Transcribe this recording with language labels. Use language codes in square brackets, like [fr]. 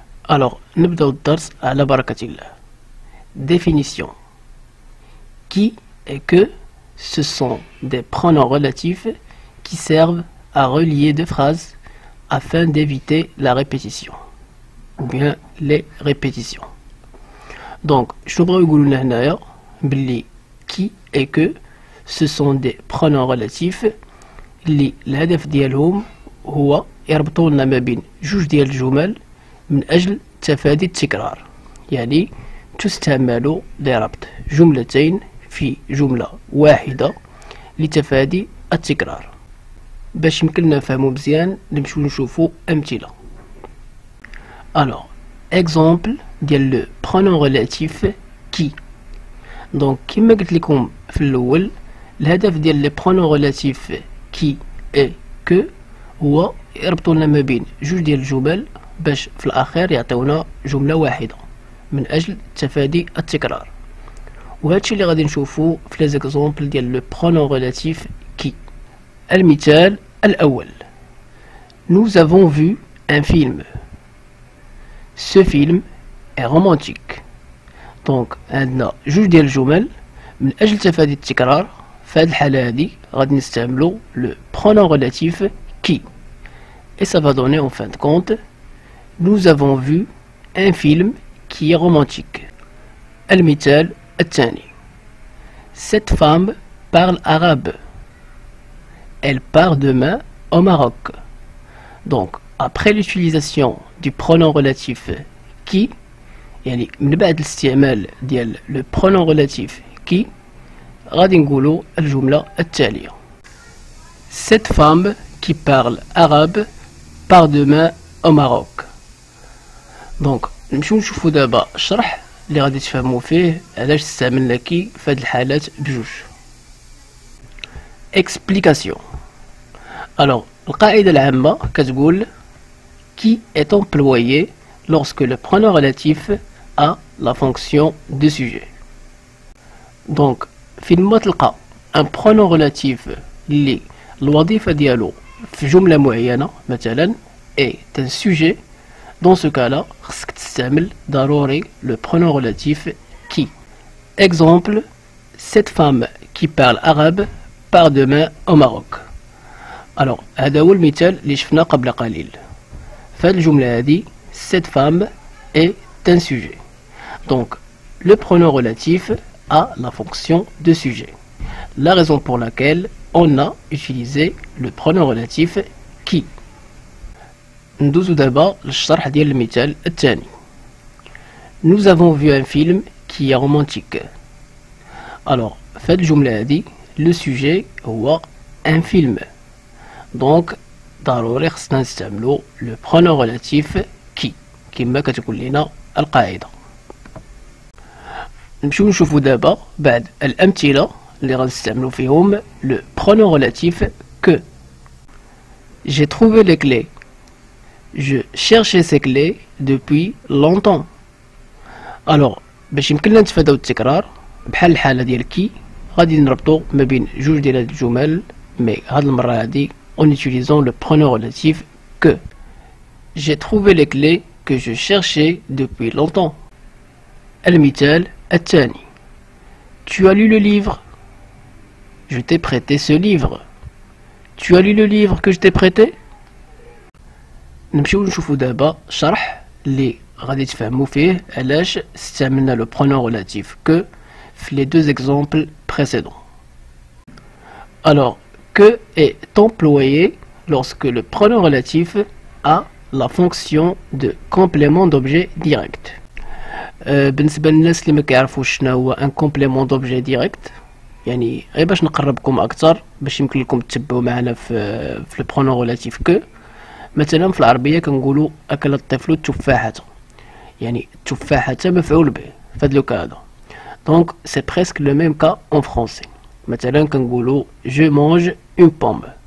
[ar] Alors, نبدأ الدرس على بركة الله. [fr] Définition. Qui et que, ce sont des pronoms relatifs qui servent à relier deux phrases afin d'éviter la répétition ou bien les répétitions. Donc, je vais vous dire qui et que, ce sont des pronoms relatifs [ar] اللي الهدف ديالهم هو يربطوا لنا ما بين جوج ديال الجمل من أجل تفادي التكرار، يعني تستعمل لربط جملتين في جملة واحدة لتفادي التكرار. باش يمكننا نفهمو مزيان نمشيو نشوفو أمثلة. [fr] Alors, exemple ديال لو pronom relatif qui. [ar] دونك كيما قلت لكم في الأول الهدف ديال لي pronom relatif qui et que هو يربطوا لنا ما بين جوج ديال الجمل باش في الأخير يعطيونا جملة واحدة من أجل تفادي التكرار. وهادشي اللي غادي نشوفو في لي زيكزومبل ديال لو pronom relatif qui. المثال الأول: [fr] Nous avons vu un film. Ce film est romantique. [ar] دونك عندنا جوج ديال الجمل من أجل تفادي التكرار. في هاد الحالة هادي غادي نستعملو لو pronom relatif qui. [fr] Et ça va donner en fin de compte: Nous avons vu un film qui est romantique. [ar] المثال الثاني: [fr] Cette femme parle arabe. Elle part demain au Maroc. Donc, après l'utilisation du pronom relatif qui, [ar] يعني من بعد الاستعمال ديال [fr] le pronom relatif qui [ar] غادي نقولوا الجملة التالية: [fr] Cette femme qui parle arabe part demain au Maroc. [ar] دونك نمشيو نشوفو دابا الشرح اللي غادي تفهموا فيه علاش استعملنا كي في هاد الحالات بجوج. [fr] Explication. Alors, [ar] القاعدة العامة كتقول [fr] qui est employé lorsque le pronom relatif a la fonction de sujet. [ar] Donc, فين تلقى un pronom relatif اللي الوظيفة ديالو في جملة معينة مثلا [fr] est un sujet. Dans ce cas-là, [ar] خصك تستعمل ضروري [fr] le pronom relatif qui. Exemple: Cette femme qui parle arabe part demain au Maroc. [ar] Alors, هذا هو المثال اللي شفنا قبل قليل. فهاد الجملة هذه [fr] cette femme est un sujet. Donc, le pronom relatif a la fonction de sujet. La raison pour laquelle on a utilisé le pronom relatif qui. [ar] ندوزو دابا للشرح ديال المثال الثاني. [fr] Nous avons vu un film qui est romantique. [ar] Alors, في هاد الجملة هادي le sujet هو un film. Donc, ضروري خصنا نستعملو le pronom relatif qui كما كتقول لنا القاعدة. نمشيو نشوفو دابا بعد الأمثلة اللي غنستعملو فيهم le pronom relatif que. [fr] J'ai trouvé les clés. Je cherchais ces clés depuis longtemps. [ar] Alors, باش يمكننا نتفاداو التكرار بحال الحالة ديال كي غادي نربطو ما بين جوج ديال هاد الجمل مي هاد المرة هادي [fr] en utilisant le pronom relatif que. J'ai trouvé les clés que je cherchais depuis longtemps. [ar] المثال الثاني: [fr] Tu as lu le livre. Je t'ai prêté ce livre. Tu as lu le livre que je t'ai prêté. [ar] نمشيو نشوفو دابا شرح اللي غادي تفهموا فيه علاش استعملنا لو pronom relatif que في [fr] les deux exemples précédents. Alors, que est employé lorsque le pronom relatif a la fonction de complément d'objet direct. [ar] بالنسبة للناس اللي ما كيعرفوش شنو هو [fr] un complément d'objet direct، [ar] يعني غير باش نقربكم اكثر باش يمكن لكم تتبعوا معنا في البرونون ريلاتيف كو. مثلا في العربيه كنقولوا اكل الطفل التفاحه، يعني التفاحه مفعول به في هذا لوكا هذا. [fr] دونك سي بريسك لو ميم كا اون فرونسي. [ar] مثلا كنقولوا [fr] جو مانج اون بوم.